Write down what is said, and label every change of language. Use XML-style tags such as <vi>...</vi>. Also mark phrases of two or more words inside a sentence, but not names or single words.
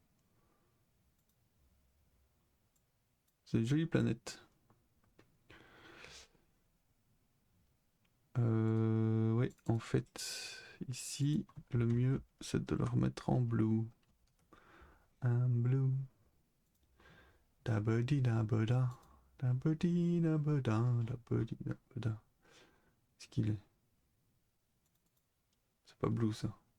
<fr>C'est une jolie planète. Oui, en fait, ici, le mieux, c'est de le remettre en blue. Un blue. Dabadi dabada. Dabadi dabada. Dabadi dabada. Qu'est-ce qu'il est? C'est pas blue ça.</fr>